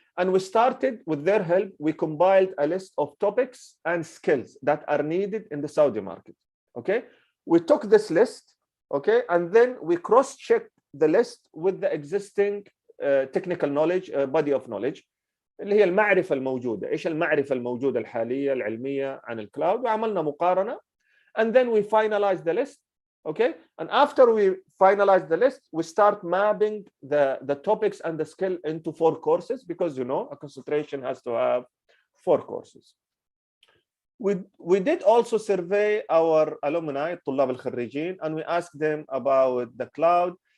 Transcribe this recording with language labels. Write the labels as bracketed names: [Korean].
[English] And we started, with their help, we compiled a list of topics and skills that are needed in the Saudi market, okay? We took this list, okay? And then we cross-checked the list with the existing technical knowledge, body of knowledge, [Arabic] اللي هي المعرفة الموجودة. إيش المعرفة الموجودة الحالية العلمية عن الكلاود، وعملنا مقارنة. [English] And then we finalize the list, okay? And after we finalize the list, we start mapping the topics and the skill into 4 courses, because you know a concentration has to have 4 courses. We did also survey our alumni, [Arabic] الطلاب الخريجين, [English] and we asked them about the cloud.